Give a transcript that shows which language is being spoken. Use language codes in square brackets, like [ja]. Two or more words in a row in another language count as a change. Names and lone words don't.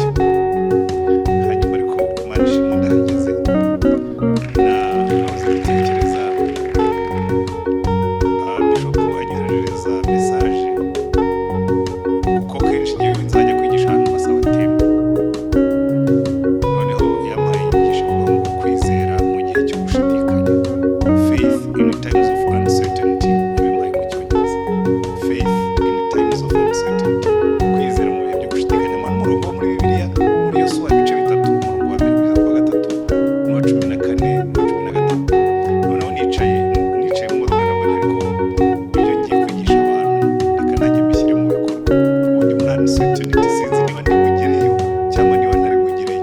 [rw] Hanyuma ariko Imana ishimwe ndahageze, nahoze gutekereza Bishop anyoherereza message, kuko kenshi ngewe nzajya kwigisha ahantu basaba tembe, noneho yampaye inyigisho ivuga ngo kwizera mu gihe cyo gushidikanya, [en] faith in times of uncertainty, [rw] yabimpaye mu Cyongereza, [en] faith in times of uncertainty, [rw] kwizera mu bihe byo gushidikanya. Umurongo wo muri Bibiliya muri Yosuwa ibice 3 umurongo wa 1 kugeza ku wa 3 n'uwa 14 n'uwa 15. Noneho nicaye mu modoka nabona ariko ibyo ngiye kwigisha abantu reka nanjye mbishyire mu bikorwa, ubundi muri uncertainty sinzi niba ndi bugereyo cyangwa niba ntari bugereyo.